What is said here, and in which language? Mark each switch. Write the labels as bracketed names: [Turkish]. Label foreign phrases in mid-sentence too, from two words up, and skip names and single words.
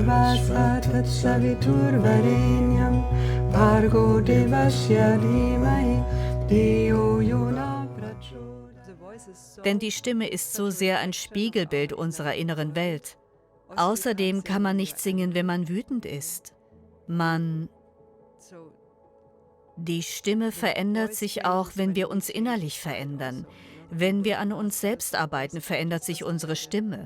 [Sanskrit] व्यास तत् सवितुर् वरेण्यम् भर्गो देवस्य धीमहि धियो योनः प्रचोदयात्. [German] Denn die Stimme ist so sehr ein Spiegelbild unserer inneren Welt. Außerdem kann man nicht singen, wenn man wütend ist. Die Stimme verändert sich auch, wenn wir uns innerlich verändern. Wenn wir an uns selbst arbeiten, verändert sich unsere Stimme.